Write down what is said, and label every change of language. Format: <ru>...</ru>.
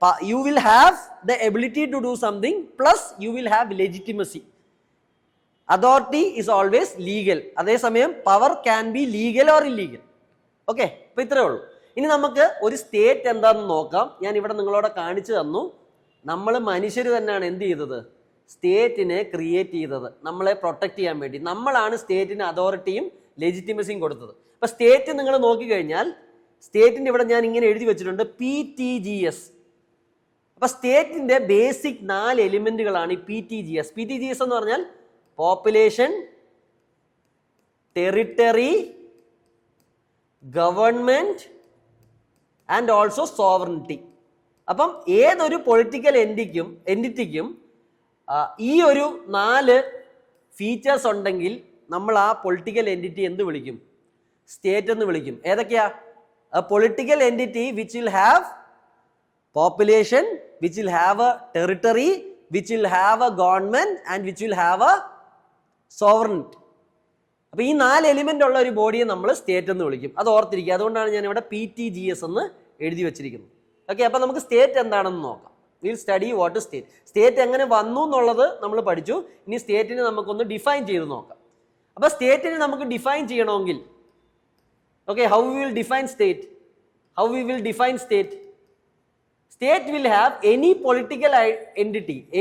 <en>you will have the ability to do something plus you will have legitimacy. Authority is always legal.</en> <ml>അതേസമയം</ml> <en>Power can be legal or illegal.</en> <ml>Okay, അപ്പൊ ഇത്രയേ ഉള്ളൂ. ഇനി നമുക്ക് ഒരു state എന്താണെന്ന് നോക്കാം. ഞാൻ ഇവിടെ നിങ്ങളോട് കാണിച്ചു തന്നു. നമ്മൾ മനുഷ്യർ തന്നെയാണ് എന്ത് ചെയ്തത്? സ്റ്റേറ്റിനെ ക്രിയേറ്റ് ചെയ്തത്. നമ്മളെ പ്രൊട്ടക്ട് ചെയ്യാൻ വേണ്ടി നമ്മളാണ് സ്റ്റേറ്റിന് അതോറിറ്റിയും ലെജിറ്റിമസിയും കൊടുത്തത്. അപ്പൊ സ്റ്റേറ്റ് നിങ്ങൾ നോക്കിക്കഴിഞ്ഞാൽ സ്റ്റേറ്റിന്റെ ഇവിടെ ഞാൻ ഇങ്ങനെ എഴുതി വെച്ചിട്ടുണ്ട്, PTGS. അപ്പൊ സ്റ്റേറ്റിന്റെ ബേസിക് 4 എലിമെന്റുകളാണ് ഈ PTGS. PTGS എന്ന് പറഞ്ഞാൽ population, territory, government and also sovereignty. അപ്പം ഏതൊരു പൊളിറ്റിക്കൽ എൻറ്റിറ്റിക്കും ഈ ഒരു 4 ഫീച്ചേഴ്സ് ഉണ്ടെങ്കിൽ നമ്മൾ ആ പൊളിറ്റിക്കൽ എൻറ്റിറ്റി എന്ത് വിളിക്കും? സ്റ്റേറ്റ് എന്ന് വിളിക്കും. ഏതൊക്കെയാ?</ml> <en>Political entity which will have population, which will have a territory, which will have a government and which will have a sovereignty.</en> <ml>അപ്പൊ ഈ 4 എലിമെന്റ് ഉള്ള ഒരു ബോഡിയെ നമ്മൾ സ്റ്റേറ്റ് എന്ന് വിളിക്കും. അത് ഓർത്തിരിക്കുക. അതുകൊണ്ടാണ് ഞാൻ ഇവിടെ PTGS എന്ന് എഴുതി വെച്ചിരിക്കുന്നത്. ഓക്കെ, അപ്പൊ നമുക്ക് സ്റ്റേറ്റ് എന്താണെന്ന് നോക്കാം.</ml> <en>Will study what is state.</en> <ml>State എങ്ങനെ വന്നു എന്നുള്ളത് നമ്മൾ പഠിച്ചു. ഇനി സ്റ്റേറ്റിനെ നമുക്കൊന്ന് ഡിഫൈൻ ചെയ്ത് നോക്കാം. അപ്പൊ സ്റ്റേറ്റിനെ നമുക്ക് ഡിഫൈൻ ചെയ്യണമെങ്കിൽ, okay,</ml> <en>How we will define state? How we will define state? State will have any political entity</en>